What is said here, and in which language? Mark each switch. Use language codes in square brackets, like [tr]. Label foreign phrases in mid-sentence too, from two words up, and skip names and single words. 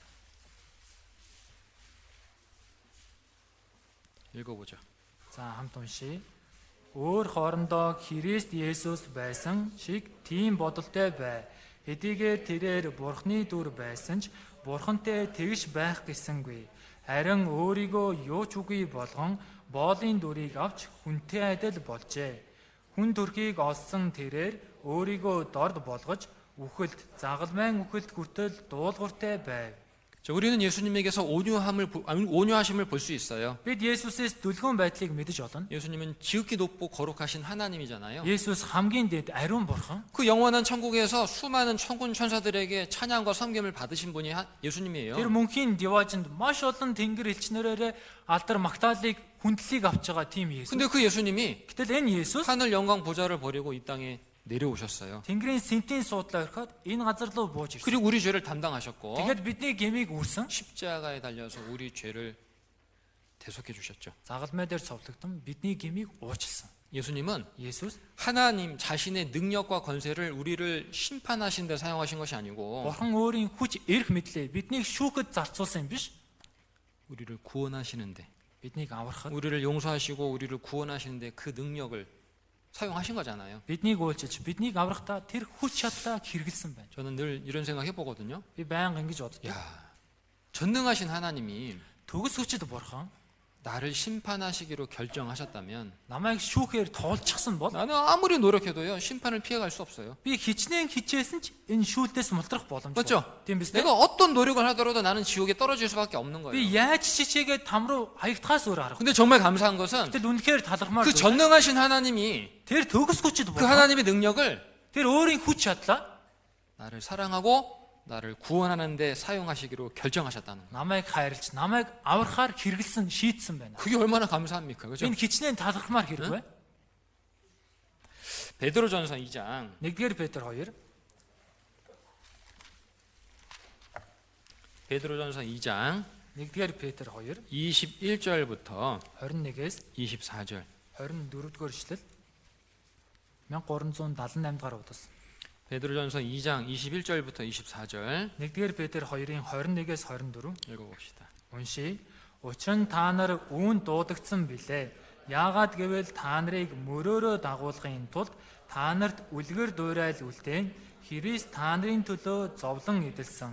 [ko] 읽어보죠. [mn] За хамт уншия. Өөр хоорондоо Христ Есүс байсан шиг тийм бодолтой бай. Хэдийгээр тэрээр Бурхны дүр байсан ч Бурхантай тэгш байх гэсэнгүй. Харин өөрийгөө юу ч үгүй болгон боолын дүрийг авч хүнтэй адил болжээ. Хүн төрхийг олсон тэрээр өөрийгөө дорд болгож үхэлд загалмайн үхэлд хүртэл дуулууртай байв. [ko] 자, 우리는 예수님에게서 온유하심을 볼 수 있어요. [mn] Бид Есүсээс дүлгөөн байдлыг мэдэж олно. [ko] 예수님은 지극히 높고 거룩하신 하나님이잖아요. [mn] Есүс хамгийн дэд ариун бурхан. [ko] 그 영원한 천국에서 수많은 천군 천사들에게 찬양과 섬김을 받으신 분이 예수님이에요. [mn] Тэр мөнхийн диваажинд маш олон тэнгэр элчнэрээр алдар магтаалыг хүндлэлийг авч байгаа тийм Есүс. [ko] 근데 그 예수님이 [mn] Гэтэл энэ Есүс [ko] 하늘 영광 보좌를 버리고 이 땅에 내려오셨어요. [mn] тэнгэрийн сентийн суудлаа орхиод энэ газар руу бууж ирсэн. [ko] 그리고 우리 죄를 담당하셨고 [mn] Тэгээд бидний гмийг үүрсэн. [ko] 십자가에 달려서 우리 죄를 대속해 주셨죠. [mn] Загалмай дээр цовлогдсон бидний гмийг уучлсан. [ko] 예수님은 [mn] Есүс [ko] 하나님 자신의 능력과 권세를 우리를 심판하신 데 사용하신 것이 아니고 [mn] бурхан өөрийн хүч эрх мэдлээ биднийг шүүхэд зарцуулсан юм биш. [ko] 우리를 구원하시는데 [mn] Биднийг аврахад, [ko] 우리를 용서하시고 우리를 구원하시는데 그 능력을 사용하신 거잖아요. [mn] биднийг уулчилж, биднийг аврахтаа тэр хүч чадлаа хэрэгэлсэн байна. [ko] 저는 늘 이런 생각 해보거든요. [mn] Би байнга ингэж боддог. [ko] 야, 전능하신 하나님이 [mn] Төгс хүчит бурхан [ko] 나를 심판하시기로 결정하셨다면 [mn] намайг шүүхээр тоолчихсан бол [ko] 나는 아무리 노력해도요 심판을 피해갈 수 없어요. [mn] би хичнээн хичээсэн ч энэ шүүлтээс мултрах боломжтой. [ko] 맞죠? [mn] Тийм биз дээ? [ko] 내가 어떤 노력을 하더라도 나는 지옥에 떨어질 수밖에 없는 [mn] Би [ko] 거예요. [mn] яаж чичээгээд там руу хаягдахаас өөр аргагүй. [ko] 근데 정말 감사한 것은 [mn] Гэтэл үнэхээр талархмаар [ko] 그 전능하신 하나님이 [mn] тэр төгс хүчит [ko] 그 [mn] бурхан [ko] 하나님의 능력을 [mn] тэр өөрийн хүч чадлаа [ko] 나를 사랑하고 나를 구원하는 데 사용하시기로 결정하셨다는 거예요. [mn] намайг хайрлж, намайг аврахаар хэрэгэлсэн, шийтсэн байна. [ko] 그게 얼마나 감사합니까? 그죠? [mn] Энэ хичнээн талархмаар хэрэг бай. [ko] 베드로전서 2장 [mn] 1-р Петр 2 [ko] 베드로전서 2장 [mn] 1-р Петр 2 [ko] 21절부터 [mn] 21-ээс [ko] 24절 [mn] 24-р эшлэл 1378 дахь удаас. [ko] 베드로전서 2장 21절부터 24절 [mn] 1-р Петр 2-ын 21-ээс 24 [ko] 읽어봅시다. [mn] уншия. Учир нь та нар үүн дуудагдсан билээ. Яагаад гэвэл та нарыг мөрөөрөө дагуулгын тулд та нарт үлгэр дуурай үлдээн Христ та нарын төлөө зовлон эдэлсэн.